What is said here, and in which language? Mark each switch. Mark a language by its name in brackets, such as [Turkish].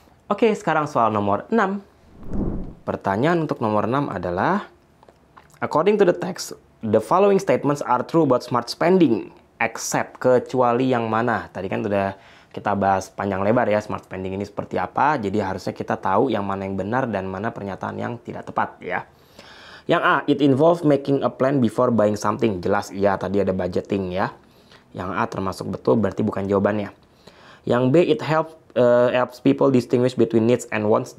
[Indonesian] Oke, sekarang soal nomor 6. Pertanyaan untuk nomor 6 adalah, [English] according to the text, the following statements are true about smart spending. except, [Indonesian] kecuali yang mana. Tadi kan udah kita bahas panjang lebar ya smart spending ini seperti apa. Jadi harusnya kita tahu yang mana yang benar dan mana pernyataan yang tidak tepat ya. Yang A, [English] it involves making a plan before buying something. [Indonesian] Jelas iya, tadi ada budgeting ya. Yang A termasuk betul, berarti bukan jawabannya. Yang B, [English] it helps people distinguish between needs and wants.